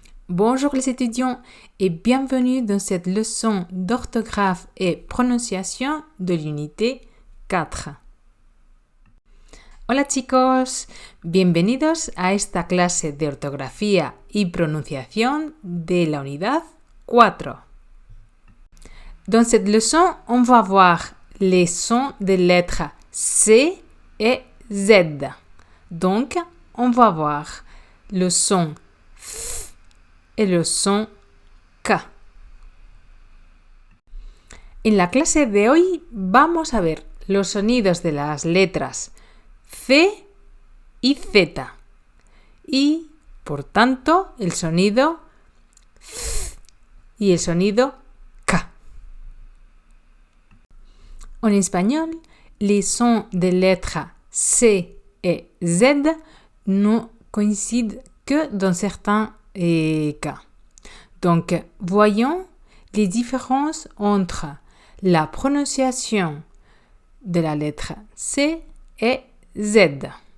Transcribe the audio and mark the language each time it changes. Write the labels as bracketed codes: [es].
[fr] Bonjour les étudiants et bienvenue dans cette leçon d'orthographe et prononciation de l'unité 4. [es] Hola chicos, bienvenidos a esta clase de ortografía y pronunciación de la unidad 4. [fr] Dans cette leçon, on va voir les sons des lettres C et Z. Donc, on va voir le son F et le son K. [es] En la clase de hoy vamos a ver los sonidos de las letras C y Z y, por tanto, el sonido F y el sonido K. [fr] En espagnol, les sons des lettres C et Z ne coïncident que dans certains cas. Donc, voyons les différences entre la prononciation de la lettre C et Z.